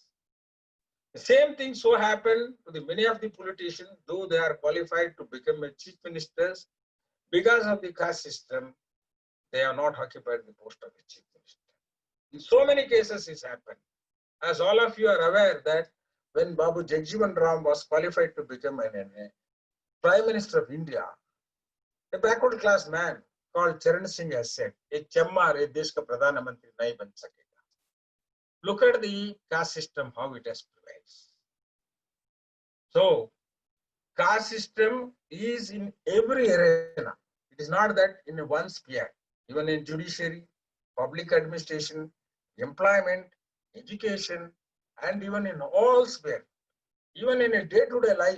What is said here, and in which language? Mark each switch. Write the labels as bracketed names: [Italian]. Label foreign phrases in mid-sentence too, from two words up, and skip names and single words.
[English] The same thing so happened to the many of the politicians, though they are qualified to become a chief ministers, because of the caste system, they have not occupied the post of the chief minister. In so many cases it's happened. As all of you are aware that when Babu Jagjivan Ram was qualified to become a Prime Minister of India, a backward class man called Charan Singh has said, [Hindi] "एक चमार ये देश का प्रधान मंत्री नहीं बन सकेगा." [English] Look at the caste system, how it has prevailed. So, caste system is in every arena. It is not that in one sphere, even in judiciary, public administration, employment, education, and even in all sphere, even in a day-to-day life.